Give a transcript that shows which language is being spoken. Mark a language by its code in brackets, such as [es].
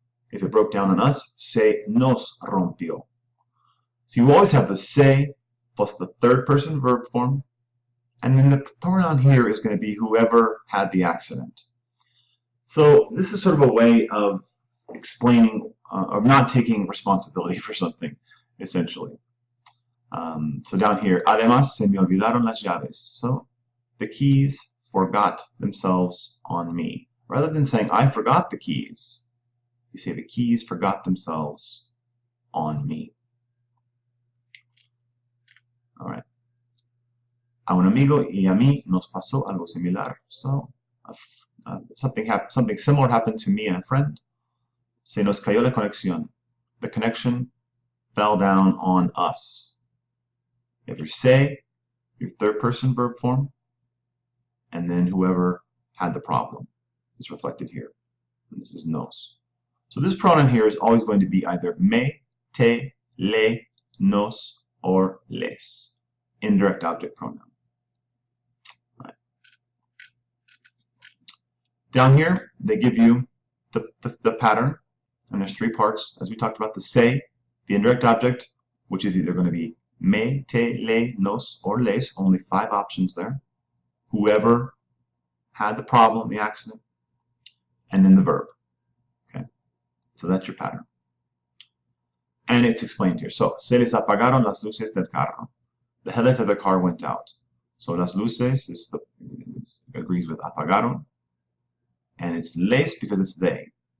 [en] If it broke down on us, [es] se nos rompió. [en] So you always have the se plus the third person verb form, and then the pronoun here is going to be whoever had the accident. So this is sort of a way of explaining or not taking responsibility for something, essentially. So down here, [es] además se me olvidaron las llaves. [en] So the keys forgot themselves on me. Rather than saying I forgot the keys, you say the keys forgot themselves on me. All right. [es] A un amigo y a mí nos pasó algo similar. [en] So something similar happened to me and a friend. [es] Se nos cayó la conexión. [en] The connection fell down on us. You have your say, your third person verb form, and then whoever had the problem is reflected here. And this is nos. So this pronoun here is always going to be either me, te, le, nos, or les. Indirect object pronoun. Right. Down here, they give you the pattern, and there's 3 parts. As we talked about, the say, the indirect object, which is either going to be me, te, le, nos, or les. Only 5 options there. Whoever had the problem, the accident, and then the verb. Okay, so that's your pattern. And it's explained here. [es] So, se les apagaron las luces del carro. [en] The headlights of the car went out. So las luces agrees with apagaron, and it's les because it's they.